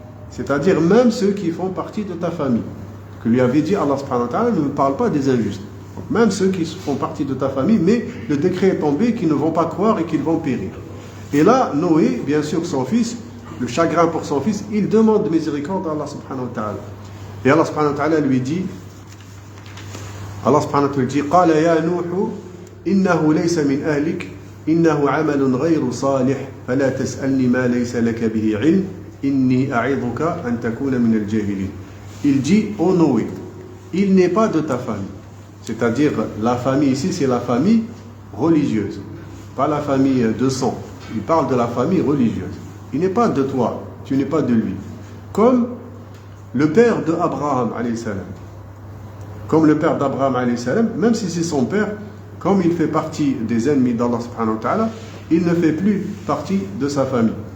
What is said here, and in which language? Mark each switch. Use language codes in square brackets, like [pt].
[fr] C'est-à-dire même ceux qui font partie de ta famille. Que lui avait dit Allah subhanahu wa ta'ala: ne me parle pas des injustes. Donc, même ceux qui font partie de ta famille, mais le décret est tombé qu'ils ne vont pas croire et qu'ils vont périr. Et là, Noé, bien sûr, son fils, le chagrin pour son fils, il demande miséricorde à Allah subhanahu wa ta'ala. Et Allah subhanahu wa ta'ala lui dit, [ar] قال يا نوح إنه ليس من أهلك إنه عمل غير صالح فلا تسألني ما ليس لك به علم إني أعظك أن تكون من الجاهلين. [fr] Il dit: ô Noé, il n'est pas de ta famille. C'est-à-dire, la famille ici, c'est la famille religieuse, pas la famille de sang. Il parle de la famille religieuse. Il n'est pas de toi, tu n'es pas de lui. Comme le père d'Abraham, alayhi salam. Comme le père d'Abraham, alayhi salam, même si c'est son père, comme il fait partie des ennemis d'Allah subhanahu wa ta'ala, il ne fait plus partie de sa famille.